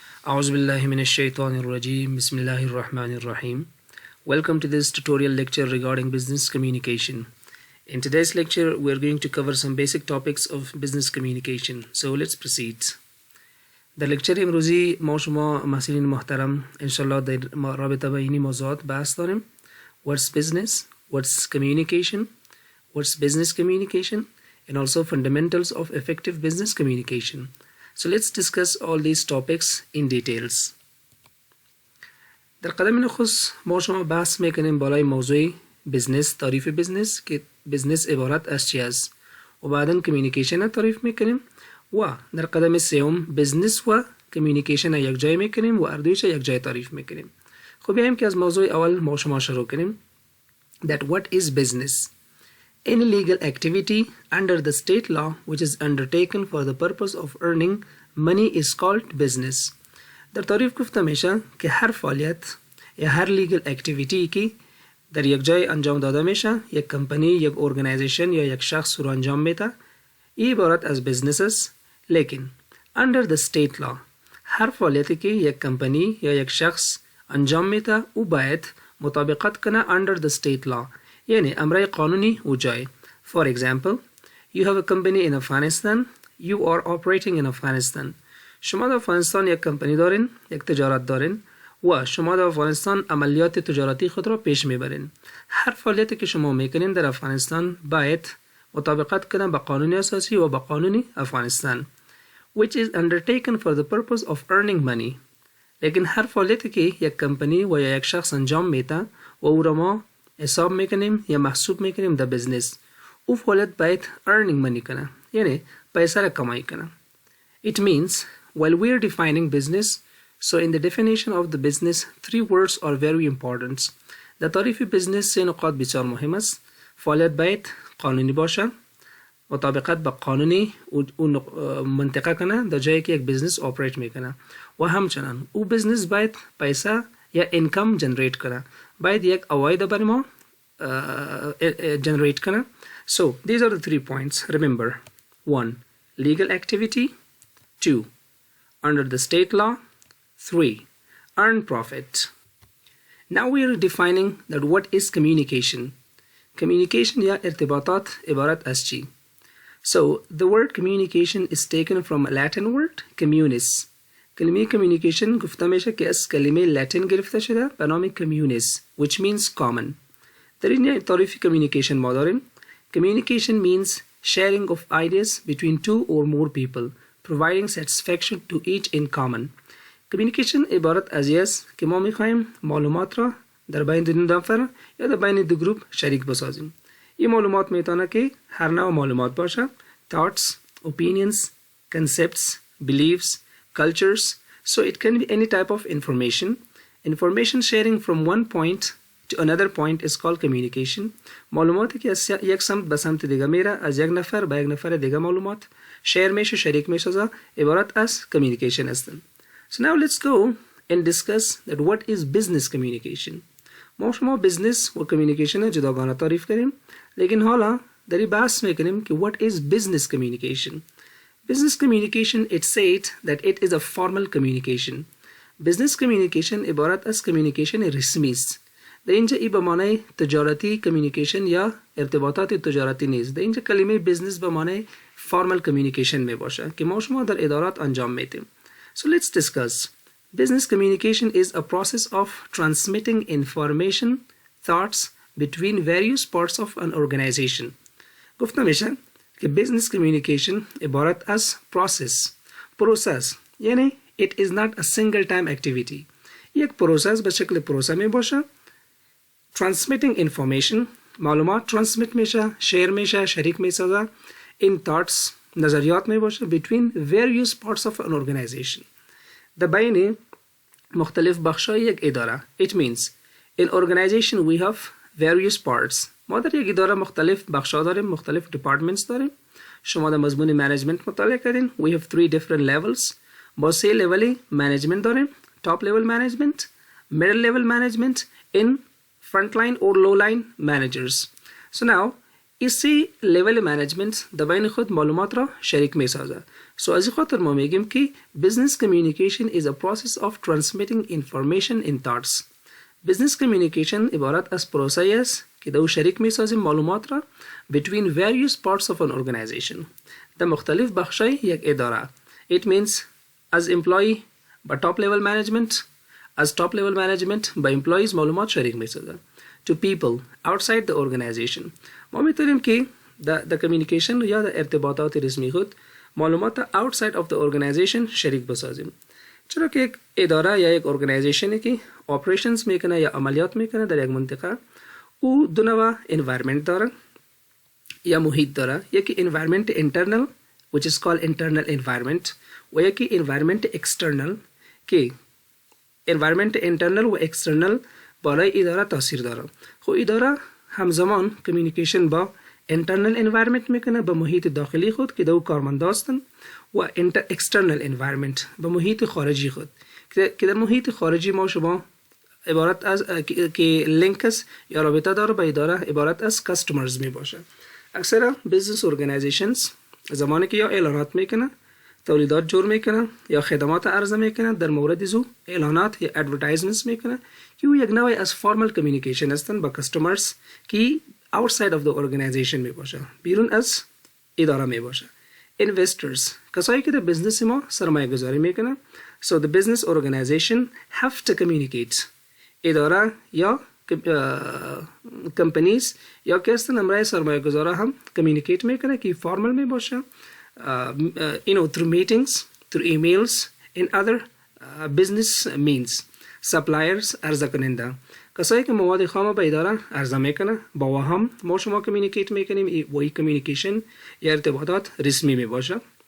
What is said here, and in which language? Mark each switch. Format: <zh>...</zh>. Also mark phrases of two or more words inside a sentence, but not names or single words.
<ar>أعوذ بالله من الشيطان الرجيم بسم الله الرحمن الرحيم.</ar> <en>Welcome to this tutorial lecture regarding business communication. In today's lecture we are going to cover some basic topics of business communication. So let's proceed.</en> <fa>در lecture امروزی ما شما محصلین محترم انشالله در رابطه با اینی موضوعات بحث داریم.</fa> <en>What's business? What's communication? What's business communication? And also fundamentals of effective business communication. So let's discuss all these topics in details.</en> <fa>در قدم نخست ما شما بحث میکنیم بالای موضوع بزنس، تعریف بزنس که بزنس عبارت از چی است و بعدا کمیونیکیشن تعریف میکنیم و در قدم سوم بزنس و کمیونیکیشن یک جای میکنیم و اردویش یک جای تعریف میکنیم. خب بیایم که از موضوع اول ما شما شروع کنیم.</fa> <en>That what is business? Any legal activity under the state law which is undertaken for the purpose of earning money is called business.</en> <fa>در تعریف گفته میشه که هر فعالیت یا هر</fa> <en>legal activity</en> <fa>که در یک جای انجام داده میشه، یک کمپانی، یک ارگانیزیشن یا یک شخص رو انجام میده، این عبارت از بزنس است. لیکن</fa> <en>under the state law</en> <fa>هر فعالیتی که یک کمپانی یا یک شخص انجام میده او باید مطابقت کنه</fa> <en>under the state law،</en> <fa>یعنی امر قانونی او جای.</fa> <en>For example, you have a company in Afghanistan, you are operating in Afghanistan.</en> <fa>شما در افغانستان یک کمپانی دارین، یک تجارت دارین و شما در افغانستان عملیات تجارتی خود را پیش میبرین. هر فعالیتی که شما میکنین در افغانستان باید مطابقت کنه با قانون اساسی و با قانون افغانستان</fa> <en>which is undertaken for the purpose of earning money.</en> <fa>لیکن هر فعالیتی که یک کمپانی و یا یک شخص انجام میده و او را ما حساب میکنیم یا محسوب میکنیم در بزنس، او فعالیت باید</fa> <en>earning money</en> <fa>کنه، یعنی پیسه را کمایی کنه.</fa> <en>It means while we are defining business, so in the definition of the business, three words are very important.</en> <fa>در تعریف بزنس سه نقاط بسیار مهم است. فعالیت باید قانونی باشه، مطابقت با قانونی او منطقه کنه در جایی که یک بزنس آپریت میکنه و همچنان او بزنس باید پیسه یا</fa> <en>income generate</en> <fa>کنه، باید یک عواید برای ما جنریت کنه.</fa> <en>So these are the 3 points. Remember, 1. Legal activity. 2. Under the state law. 3. Earn profit. Now we are defining that what is communication.</en> <fa>Communication या ارتباطات عبارت از چی؟</fa> <en>So the word communication is taken from a Latin word communis.</en> <fa>کلمه communication گفته میشه که از کلمه لاتین گرفته شده به نام communis</fa> <en>which means common.</en> <fa>در این تعریف communication ما داریم.</fa> <en>Communication means sharing of ideas between two or more people, providing satisfaction to each in common.</en> <fa>Communication عبارت از است که ما میخوایم معلومات را در بین دو نفر یا در بین دو گروپ شریک بسازیم. این معلومات میتونه که هر نوع معلومات باشه:</fa> <en>thoughts, opinions, concepts, beliefs, cultures. So it can be any type of information. Information sharing from one point to another point is called communication.</en> <fa>معلوماتی که از یک سمت به سمت دیگه میره، از یک نفر به یک نفر دیگه معلومات شیر میشه، شریک میشه، عبارت از communication هستن.</fa> <en>So now let's go and discuss that what is business communication.</en> <fa>ما شما business و communication جداگانه تعریف کردیم، لیکن حالا در این بحث میکنیم که</fa> <en>what is business communication. Business communication, it said that it is a formal communication.</en> <fa>Business communication عبارت از communication رسمی است. در اینجا ای به معنی تجارتی communication یا ارتباطات تجارتی نیست. در اینجا کلمه business به معنی</fa> <en>formal communication</en> <fa>می باشه که ما شما در ادارات انجام میدیم.</fa> <en>So let's discuss. Business communication is a process of transmitting information, thoughts between various parts of an organization.</en> <fa>گفته میشه که</fa> <en>business communication</en> <fa>عبارت از process یعنی</fa> <en>it is not a single time activity.</en> <fa>یک پروسس به شکل پروسه می باشه.</fa> <en>Transmitting information</en> <fa>معلومات transmit میشه، شیر میشه، شریک میشه.</fa> <en>In thoughts</en> <fa>نظریات می باشه</fa> <en>between various parts of an organization.</en> <fa>در بین مختلف بخشای یک اداره.</fa> <en>It means in organization we have various parts.</en> <fa>ما در یک اداره مختلف بخشا داریم، مختلف departments داریم. شما در مضمون management مطالعه کردین.</fa> <en>We have 3 different levels.</en> <fa>با 3 لولی management داریم.</fa> <en>Top level management, middle level management, in frontline or low line managers. So now</en> <fa>اسی</fa> <en>level management</en> <fa>در بین خود معلومات را شریک می سازه.</fa> <en>سو</en> <fa>از این خاطر ما میگیم که</fa> <en>business communication is a process of transmitting information in thoughts. business communication</en> <fa>عبارت از پروسه است که دو شریک میسازیم معلومات را</fa> <en>between various parts of an organization.</en> <fa>در مختلف بخشای یک اداره.</fa> <en>It means as employee با top level management as top level management با employees</en> <fa>معلومات شریک میسازن.</fa> <en>To people outside the organization.</en> <fa>ما میتونیم که در communication یا در ارتباطات رسمی خود معلومات</fa> <en>outside of the organization</en> <fa>شریک بسازیم. چرا که یک اداره یا یک ارگانیزیشنی که operations میکنه یا عملیات میکنه در یک منطقه او دو نوع environment داره یا محیط داره.</fa> <en>یکی environment internal which is called internal environment</en> <fa>و یکی</fa> <en>environment external که environment internal و external</en> <fa>بالای اداره تاثیر داره. خب اداره همزمان communication با</fa> <en>internal environment</en> <fa>میکنه به محیط داخلی خود که دو کارمند هستند و</fa> <en>external environment</en> <fa>به محیط خارجی خود که در محیط خارجی ما شما عبارت از که لینکس یا رابطه داره به اداره عبارت از customers می باشه. اکثر</fa> <en>business organizations</en> <fa>زمانی که یا اعلانات میکنه تولیدات جور میکنه یا خدمات عرضه میکنه در مورد زو اعلانات یا advertisements میکنه که او یک نوعی از</fa> <en>formal communication</en> <fa>هستند با customers که outside of the organization می باشه بیرون از اداره می باشه. Investors کسایی که در بزنس ما سرمایه گذاری میکنه.</fa> <en>So the business organization have to communicate.</en> <fa>اداره یا companies یا که هستن امرای سرمایه گذاره هم communicate میکنه که formal می باشه</fa> <en>through meetings, through emails and other business means.</en> <fa>Suppliers عرضه کننده کسایی که مواد خام به اداره عرضه میکنه با هم ما شما کمیونیکیت میکنیم و این کمیونیکیشن یا ارتباطات رسمی می باشه.</fa>